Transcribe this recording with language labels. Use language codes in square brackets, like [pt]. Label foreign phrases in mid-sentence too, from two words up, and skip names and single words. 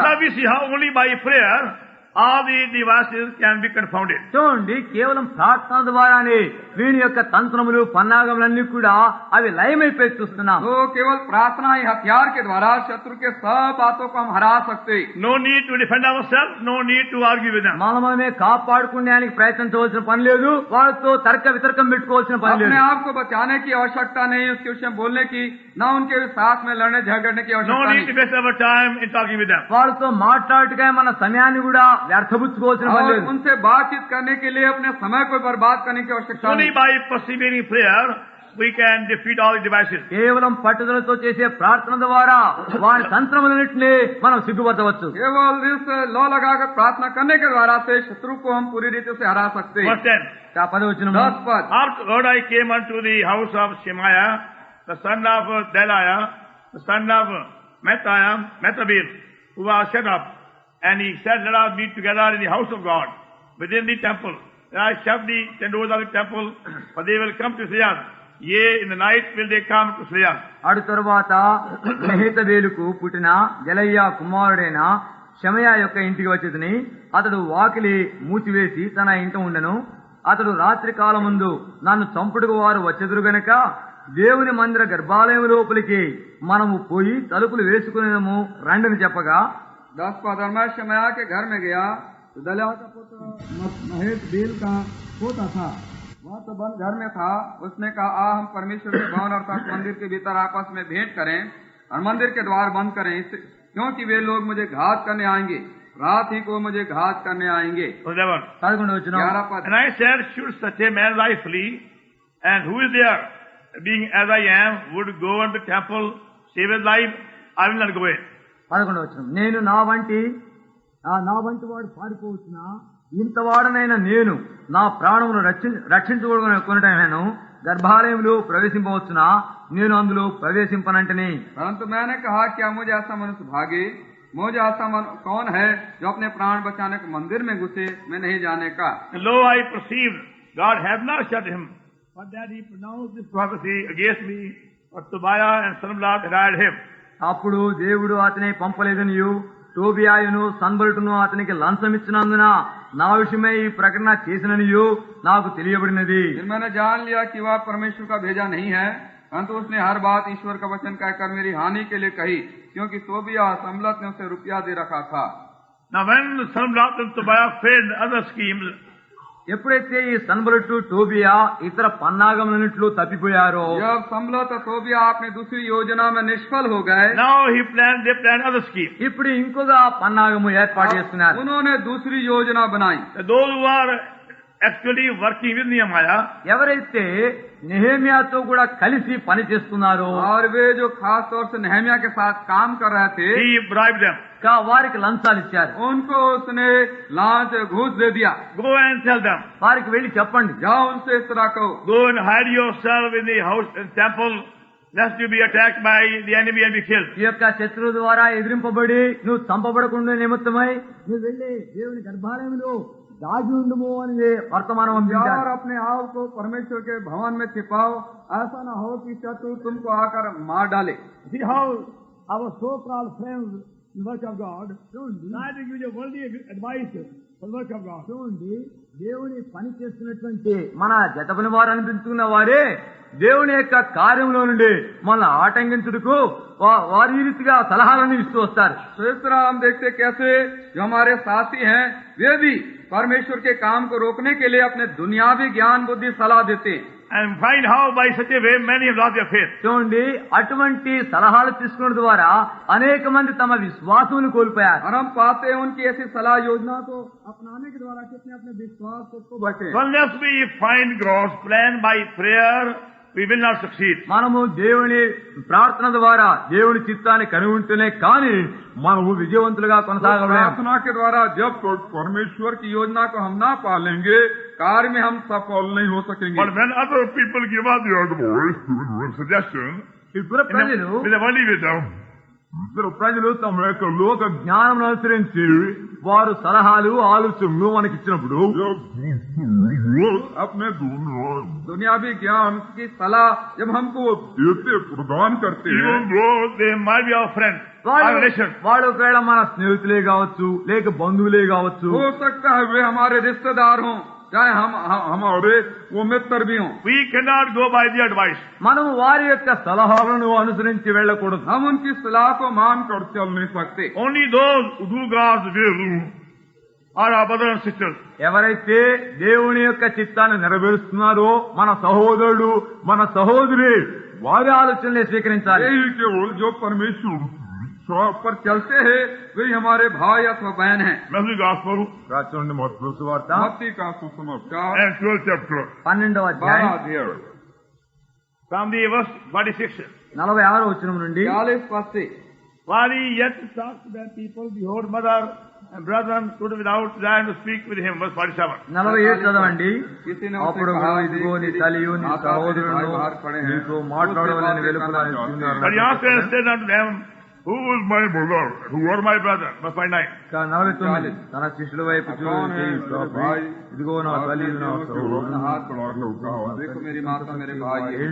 [en] Now we see how only by prayer all the devices can be confounded. [te] చూడండి, కేవలం ప్రార్థన ద్వారానే వీని యొక్క తంత్రములు, పన్నాగములన్నీ కూడా అవి లయమైపోయి చూస్తున్నాం. [hi] तो केवल प्रार्थना ही हथियार के द्वारा शत्रु के सब बातों को हम हरा सकते। [en] No need to defend ourselves, no need to argue with them. [te] మనమే కాపాడుకునేందుకు ప్రయత్నించవలసిన పని లేదు, వాళ్ళతో తర్క వితర్కం పెట్టుకోవాల్సిన పని లేదు. [hi] अपने आप को बचाने की आवश्यकता नहीं, उसके विषय में बोलने की, न उनके साथ में लड़ने झगड़ने की [en] No आवश्यकता need to नहीं। waste our time in talking with them. [te] వాళ్ళతో మాట్లాడుటగా మన సమయాన్ని కూడా వ్యర్థపుచ్చుకోవాల్సిన పని और లేదు. [hi] उनसे बातचीत करने के लिए अपने समय को बर्बाद करने की आवश्यकता Only नहीं। [en] by persevering prayer we can defeat all the devices. [te] కేవలం పట్టుదలతో చేసే ప్రార్థన ద్వారా వారి తంత్రములన్నింటినీ మనం సిగ్గుపరచవచ్చు. [hi] केवल इस लौ लगाकर प्रार्थना करने के द्वारा से शत्रु को हम पूरी रीति से हरा सकते हैं। [en] Verse 10. [te] 10వ వచనం, [hi] 10 पद, [en] Afterward I came unto the house of Shemaiah, the son of Delaiah, the son of Methabel, who was shut up. And he said, let us meet together in the house of God, within the temple. And I shut the doors of the temple, for they will come to slay us. Yea, in the night will they come to slay us. [te] అటు తరువాత మెహేతబేలుకు పుట్టిన జలయ్య కుమారుడైన షమయా యొక్క ఇంటికి వచ్చేదని, అతడు వాకిలి మూసివేసి తన ఇంట ఉండెను. అతడు రాత్రి కాలమందు నన్ను చంపుడుకు వారు వచ్చెదురు గనక దేవుని మందిర గర్భాలయం లోపలికి మనము పోయి తలుపులు వేసుకునేదము రండని చెప్పగా, [hi] 10 पद, और मैं शमया के घर में गया तो दल्या का पुत्र महेशबेल का पोता था, वह तो बंद घर में था। उसने कहा, आ हम परमेश्वर के भवन अर्थात मंदिर के भीतर आपस में भेंट करें और मंदिर के द्वार बंद करें, क्योंकि वे लोग मुझे घात करने आएंगे, रात ही को मुझे घात करने आएंगे। [te] 11వ వచనం, [hi] 11 पद, [en] And I said, should such a man lie flee? And who is there, being as I am, would go unto the temple, save his life? I will not go in. [te] 11వ వచనం, నేను నా వంటి వాడు పారిపోవచ్చునా? ఇంతవాడనైన నేను నా ప్రాణమును రక్షించుకొనుటైనను గర్భాలయంలో ప్రవేశింపవచ్చునా, నేను అందులో ప్రవేశింపనంటని. [hi] परंतु मैंने कहा क्या मुझे ऐसा मनुष्य भागे, मुझे ऐसा कौन है जो अपने प्राण बचाने को मंदिर में घुसे, मैं नहीं जाने का. [en] Lo, I perceived God had not shut him, but that he pronounced this prophecy against me, but Tobiah and Sanballat had him. [te] అప్పుడు దేవుడు అతని పంపలేదనియు టోబియాయును సన్బల్టును అతనికి లంచమిచ్చినందున నా విషయమై ఈ ప్రకటన చేసిననియు నాకు తెలియబడినది. [hi] फिर मैंने जान लिया कि वह परमेश्वर का भेजा नहीं है, परंतु उसने हर बात ईश्वर का वचन कहकर मेरी हानि के लिए कही, क्योंकि तोबिया और संबलत ने उसे रुपया दे रखा था. [en] Now when Sanballat and Tobiah failed other schemes, [te] ఎప్పుడైతే ఈ సన్బలట్టు టోబియా ఇతర పన్నాగములన్నిట్లో తప్పిపోయారో, [hi] जब संबलत और तोबिया अपनी दूसरी योजना में निष्फल हो गए, [en] now they planned other schemes. [te] ఇప్పుడు ఇంకొక పన్నాగము ఏర్పాటు చేస్తున్నారు. [hi] उन्होंने दूसरी योजना बनाई. [en] Those who are actually working with Nehemiah, [te] ఎవరైతే నెహెమ్యాతో కూడా కలిసి పని చేస్తున్నారో, [hi] और वे जो खास तौर से नेहमिया के साथ काम कर रहे थे, [en] he bribed them. [te] వారికి లంచాలు ఇచ్చారు. [hi] उनको उसने लांच घूस दे दिया. [en] Go and tell them. [te] వారికి వెళ్లి చెప్పండి, [hi] जाओ उनसे इस तरह कहो, [en] Go and hide yourself in the house and temple, lest you be attacked by the enemy and be killed. [te] ఈ యొక్క శత్రువు ద్వారా ఎదిరింపబడి నువ్వు చంపబడకుండా నిమిత్తమై నువ్వు వెళ్లి దేవుని గర్భాలయంలో దాగి ఉండుము అని వర్తమానం और పంపించారు. [hi] अपने आप को परमेश्वर के भवन में छिपाओ, ऐसा न हो कि शत्रु तुमको आकर मार डाले. [en] See how our so-called friends in the work of God try to give you worldly advice for the work of God. [te] చూడండి, దేవుని పని చేస్తున్నటువంటి మన జతపని వారు అనిపించుకున్న వారే దేవుని యొక్క కార్యంలో నుండి మనల్ని ఆటంకించుటకు వారి ఈ రీతిగా సలహాలను ఇస్తూ వస్తారు. [hi] तो इस तरह हम देखते कैसे जो हमारे साथी हैं वे भी परमेश्वर के काम को रोकने के लिए अपने दुनियावी ज्ञान बुद्धि सलाह देते हैं. [en] And find how by such a way many have lost their faith. [te] చూడండి, అటువంటి సలహాలు తీసుకున్న ద్వారా అనేక మంది తమ విశ్వాసమును కోల్పోయారు. [hi] और हम पाते हैं उनकी ऐसी सलाह योजना को अपनाने के द्वारा कितने अपने विश्वास को बचे. [en] So unless we find God's plan by prayer, we will not succeed. [te] మనము దేవుని ప్రార్థన ద్వారా దేవుని చిత్తాన్ని కనుగొంటేనే కానీ మనము విజయవంతులుగా కొనసాగలేము. [hi] प्रार्थना के द्वारा जब परमेश्वर की योजना को हम ना पालेंगे, कार्य में हम सफल नहीं हो सकेंगे. [en] But when other people give us the advice, suggestion, [te] ఇప్పుడు ప్రజలు [en] with a worldly wisdom, [te] తమ యొక్క లోక జ్ఞానం అనుసరించి వారు సలహాలు ఆలోచనలు మనకి ఇచ్చినప్పుడు [hi] अपने दुनियावी ज्ञान की सलाह जब हमको देते प्रदान करते हैं, [en] even though they might be our friends, our relations, [te] వాళ్ళు ఒకవేళ మన స్నేహితులే కావచ్చు, లేక బంధువులే కావచ్చు, [hi] हो सकता है वे हमारे रिश्तेदार हों, चाहे हमारे वो मित्र भी हों, [en] we cannot go by the advice. [te] మనము వారి యొక్క సలహాలను అనుసరించి వెళ్ళకూడదు. [hi] हम उनकी सलाह को मान कर चल नहीं सकते. [en] Only those who do God's will are our brothers and sisters. [te] ఎవరైతే దేవుని యొక్క చిత్తాన్ని నెరవేరుస్తున్నారో మన సహోదరుడు మన సహోదరి వారి ఆలోచనలే స్వీకరించాలి. [hi] यही केवल जो परमेश्वर पर चलते हैं वही हमारे भाई अथवा बहन हैं. [en] Matthew Gospel [te] రాచండి మత్తయి సువార్త [hi] मत्ती का सुसमाचार [en] and 12th chapter, [te] 12వ అధ్యాయం [hi] 12 अध्याय [en] from the verse 46. [te] 46వ వచనం నుండి [hi] 40 पद से. [en] While he yet talked to their people, behold, mother and brethren stood without desiring to speak with him. Verse 47. [te] 47 చదవండి. [hi] किसी ने అప్పుడు उसे कहा, [te] ఇదిగో నీ తల్లియు నీ సహోదరుడు నీతో మాట్లాడవాలని వెలుపల [en] But he answered and said unto them, Who is my mother? Who are my brother? Verse 49. [te] 49 తన శిష్యుల వైపు చూసి ఇదిగో నా తల్లి నా సహోదరుడు [hi] हाथ बढ़ा के कहा, देखो मेरी माता मेरे भाई हैं.